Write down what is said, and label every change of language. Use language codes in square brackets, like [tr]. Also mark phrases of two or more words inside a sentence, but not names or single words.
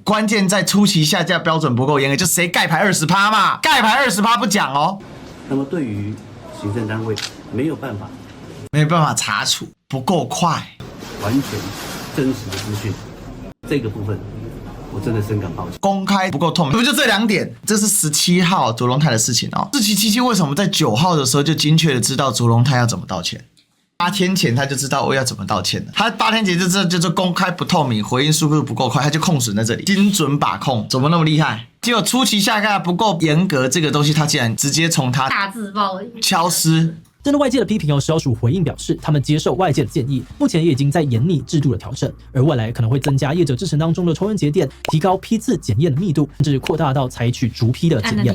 [zh] 關鍵在初期下架標準不夠嚴格，就誰蓋牌20%嘛，蓋牌20%不講哦。那麼對於行政單位沒有辦法查處，不夠快，完全真實的資訊，這個部分。我真的深感抱歉，公開不夠透明，不就這2點？這是17號卓榮泰的事情哦。志祺七七為什麼在9號的時候就精確的知道卓榮泰要怎麼道歉？8天前他就知道我要怎麼道歉了。他8天前就知道，就是公開不透明，回應速度不夠快，他就控損在這裡，精準把控，怎麼那麼厲害？結果初期下架不夠嚴格，這個東西他竟然直接從他大字報消失。針對外界的批評，食藥署回應表示，他們接受外界的建議，目前也已經在研擬制度的調整，而未來可能會增加業者製程當中的抽驗節點，提高批次檢驗的密度，甚至擴大到採取逐批的檢驗。